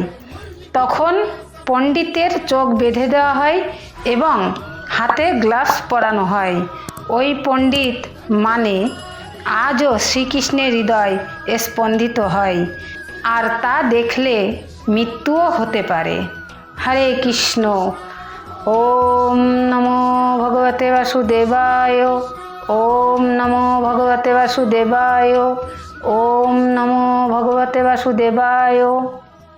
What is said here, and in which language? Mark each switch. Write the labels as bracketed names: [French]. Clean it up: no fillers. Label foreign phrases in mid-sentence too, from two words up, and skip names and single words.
[Bangla] তখন পণ্ডিতের চোখ বেঁধে দেওয়া হয় এবং হাতে গ্লাভস পরানো হয়। ওই পণ্ডিত মানে আজও শ্রীকৃষ্ণের হৃদয় স্পন্দিত হয়, আর তা দেখলে মৃত্যুও হতে পারে। [Sanskrit] হরে কৃষ্ণ। ওম নমো ভগবতে বাসুদেবায়। ওম নমো ভগবতে বাসুদেবায়। ওম নমো ভগবতে বাসুদেবায়।